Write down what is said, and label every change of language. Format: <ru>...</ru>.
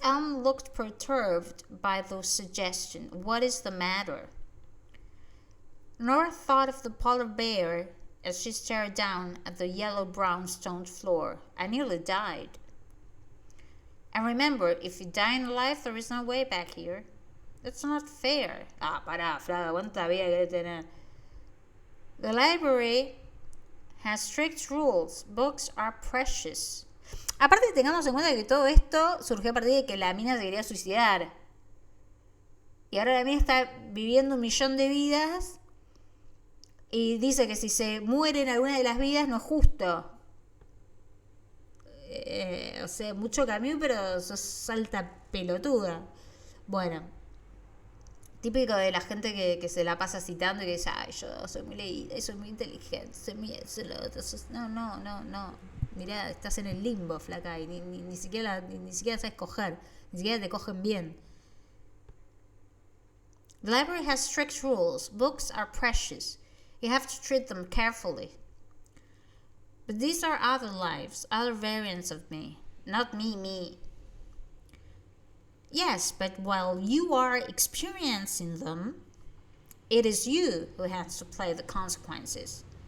<en>Elm looked perturbed by the suggestion. What is the matter? Nora thought of the polar bear as she stared down at the yellow-brown stone floor. I nearly died. And remember, if you die in life, there is no way back here. That's not fair.</en> <es>Pará, flaca, ¿cuánta vida querés tener?</es> <en>The library has strict rules. Books are precious.</en> <es>Aparte, tengamos en cuenta que todo esto surgió a partir de que la mina se quería suicidar. Y ahora la mina está viviendo 1.000.000 de vidas y dice que si se muere en alguna de las vidas no es justo. O sea, mucho Camus, pero sos salta pelotuda. Bueno, típico de la gente que se la pasa citando y que dice, ay, yo soy muy leída, soy muy inteligente, soy muy eso, lo otro. No. Mirá, estás en el limbo, flaca, y ni siquiera sabes coger, ni siquiera te cogen bien.</es> <en>The library has strict rules. Books are precious. You have to treat them carefully. But these are other lives, other variants of me. Not me. Yes, but while you are experiencing them, it is you who has to pay the consequences.</en>